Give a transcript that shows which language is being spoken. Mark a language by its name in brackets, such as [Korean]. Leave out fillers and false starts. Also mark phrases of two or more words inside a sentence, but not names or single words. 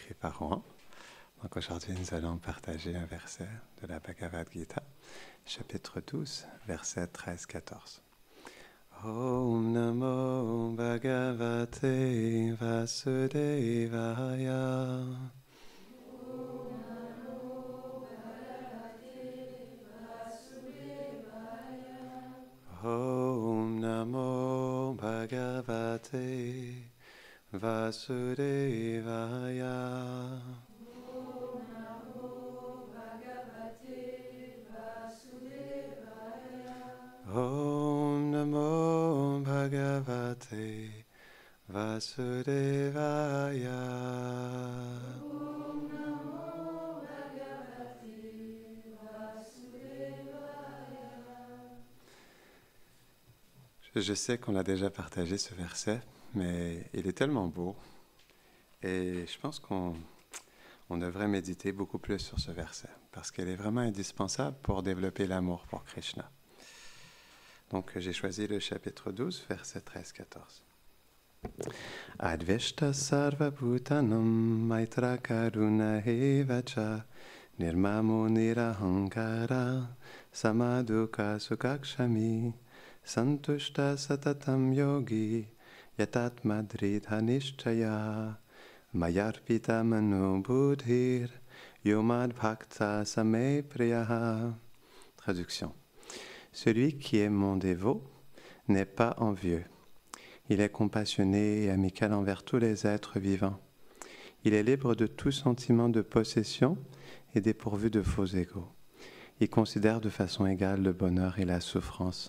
[French] et Parohan. Donc aujourd'hui, nous allons partager un verset de la Bhagavad Gita, chapitre 12, versets 13-14. [Sanskrit] ॐ नमो भगवते वासुदेवाय. ॐ नमो भगवते वासुदेवाय. ॐ नमो भगवते वासुदेवाय. [French] Je sais qu'on a déjà partagé ce verset, mais il est tellement beau et je pense qu'on devrait méditer beaucoup plus sur ce verset parce qu'il est vraiment indispensable pour développer l'amour pour Krishna. Donc j'ai choisi le chapitre 12, verset 13-14. [Sanskrit] अद्वेष्टा सर्व भूतानां मैत्रः करुण एव च निर्ममो निरहङ्कारः समदुःख सुखः क्षमी सन्तुष्टः सततं योगी यतात्मा दृढ निश्चयः मय्यर्पित मनो बुद्धिर् यो मद् भक्तः स मे प्रियः. [French] Traduction. Celui qui est mon dévot n'est pas envieux. Il est compassionné et amical envers tous les êtres vivants. Il est libre de tout sentiment de possession et dépourvu de faux égaux. Il considère de façon égale le bonheur et la souffrance.